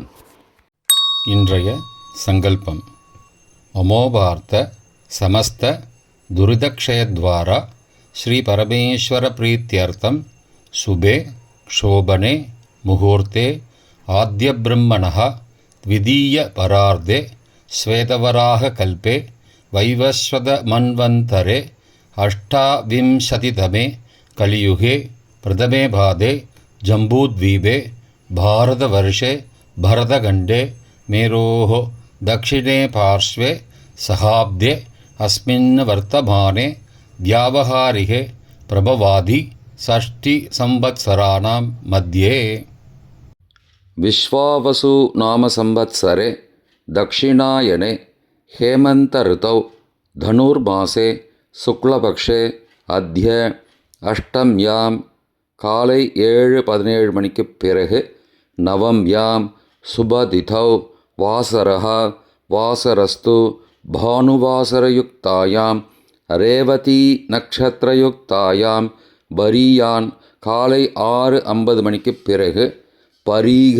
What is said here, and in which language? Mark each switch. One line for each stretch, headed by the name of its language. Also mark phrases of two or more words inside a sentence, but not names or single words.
Tamil: இன்றைய சங்கல்பம்.
Sanskrit: ममोपात्त समस्त दुरितक्षयद्वारा श्री परमेश्वर प्रीत्यर्थं शुभे शोभने मुहूर्ते आद्यब्रह्मणः द्वितीय परार्धे श्वेतवराह कल्पे वैवस्वत मन्वन्तरे अष्टाविंशतितमे कलियुगे प्रथमे पादे जम्बूद्वीपे भारतवर्षे भरतखण्डे मेरोः दक्षिणे पार्श्वे सहाब्दे अस्मिन् वर्तमाने व्यावहारिके प्रभवादि षष्टिसंवत्सराणां मध्ये विश्वावसु नाम संवत्सरे दक्षिणायने हेमन्त ऋतौ धनुर्मासे शुक्लपक्षे अद्य अष्टम्यां காலை 7:17
Tamil: மணிக்குப் பிறகு
Sanskrit: नवम्यां शुभतिथौ वासरः वासरस्तु भानुवासरयुक्तायां रेवती नक्षत्रयुक्तायां
Tamil: பரியான் காலை 6:50 மணிக்குப் பிறகு பரீக